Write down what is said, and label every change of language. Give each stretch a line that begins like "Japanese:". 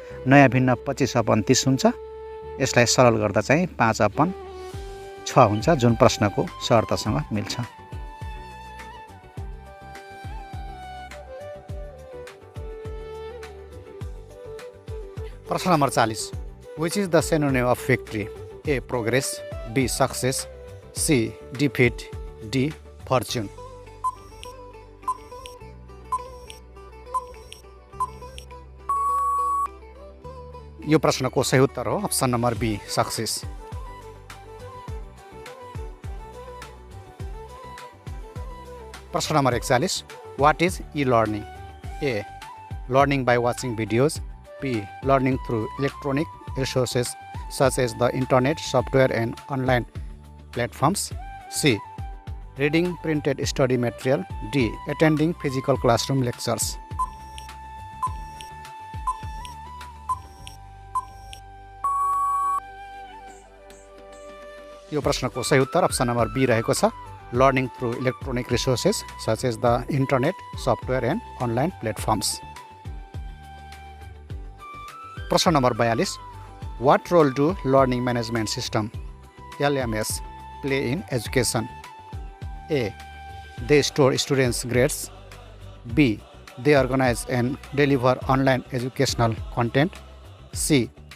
Nepali: नयाँ भिन्न 25/30 हुन्छ। यसलाई सरल गर्दा चाहिँ 5/6 हुन्छ, जुन प्रश्नको शर्तसँग मिल्छ। प्रश्न number
English: 40, which is the synonym of victory? A progress, B success, C defeat, D fortune.
Nepali: यो प्रश्नको सही उत्तर हो अप्सन नम्बर बी सक्सेस। प्रश्न number
English: 41, what is e learning? A learning by watching videos, B learning through electronic resources such as the internet, software and online platforms, C reading printed study material, D attending physical classroom lectures।
Nepali: यो प्रश्नको सही उत्तर option number be रहेको छ,
English: Learning through electronic resources such as the internet, software and online platforms।
Nepali: प्रश्न number
English: 42, what role do learning management system LMS play in education? A they store students' grades. B. They organize and deliver online educational content. C.